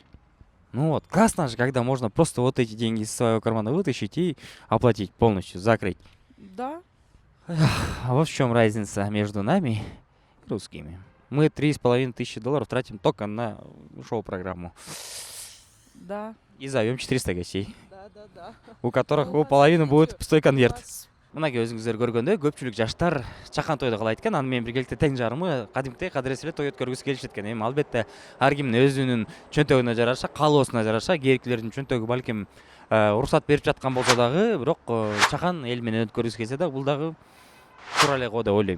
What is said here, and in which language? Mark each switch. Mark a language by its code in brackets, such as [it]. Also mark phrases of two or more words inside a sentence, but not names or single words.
[ru] Ну вот, классно же, когда можно просто вот эти деньги из своего кармана вытащить и оплатить полностью, закрыть. Да, А вот в чем разница между нами и русскими. Мы $3500 тратим только на шоу-программу. да. И зовем 400 гостей, Да. у которых у половины будет пустой конверт. [ky] Мынакей өзүңүздөр көргөндөй көпчүлүк жаштар чакан тойду каалайт экен, аны менен биргеликте тең жарымы кадимкидей кадырес эле той өткөргүсү келишет экен. Эми албетте ар кимдин өзүнүн чөнтөгүнө жараша, каалоосуна жараша, кээкилердин чөнтөгү балким уруксат берип жаткан болсо дагы, бирок чакан эл менен өткөргүсү келсе да, бул дагы туура эле го деп ойлойм.